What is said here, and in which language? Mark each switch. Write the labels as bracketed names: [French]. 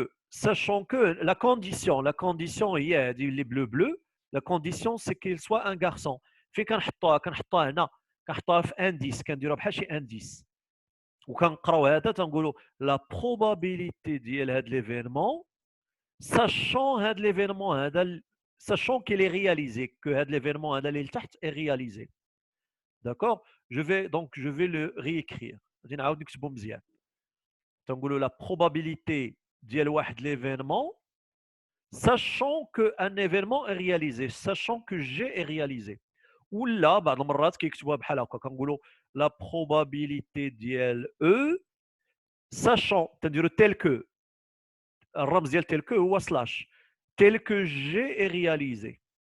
[French] Sachant que la condition [Arabic] هي هذه اللي بلو بلو، [French] la condition c'est qu'il soit un garçon. [Arabic] فين كنحطوها هنا، كنحطوها في انديس، كنديروها بحال شي انديس، وكنقراو هذا تنقولوا لا probabilité ديال هذا ليفينمون sachant هذا ليفينمون هذا sachant qu'il [French] est réalisé [Arabic] que هذا ليفينمون هذا اللي لتحت est réalisé. [French] D'accord. Je vais le réécrire. [Arabic] غادي نعاود نكتبو مزيان. تنقولوا [French] la probabilité ديال واحد l'événement sachant que un événement est réalisé, sachant que G est réalisé. [Arabic] ولا بعض المرات كيكتبوها بحال هكا كنقولوا la probabilité ديال E sachant تنديروا tel que الرمز ديال tel que هو سلاش [French] tel que G est réalisé.